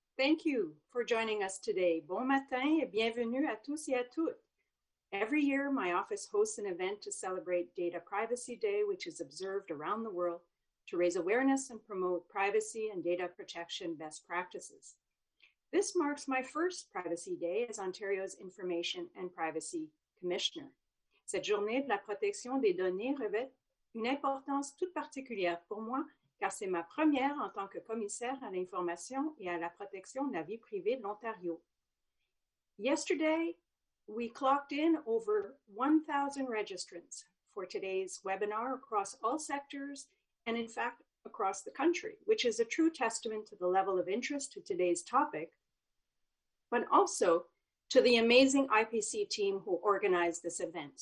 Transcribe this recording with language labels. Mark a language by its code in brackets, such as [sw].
[en] Thank you for joining us today. [fr] Bon matin et bienvenue à tous et à toutes. [en] Every year, my office hosts an event to celebrate Data Privacy Day, which is observed around the world to raise awareness and promote privacy and data protection best practices. This marks my first Privacy Day as Ontario's Information and Privacy Commissioner. [fr] Cette journée de la protection des données revêt une importance toute particulière pour moi, car c'est ma première en tant que commissaire à l'information et à la protection de la vie privée de l'Ontario. [en] Yesterday, we clocked in over 1,000 registrants for today's webinar across all sectors and, in fact, across the country, which is a true testament to the level of interest to today's topic, but also to the amazing IPC team who organized this event.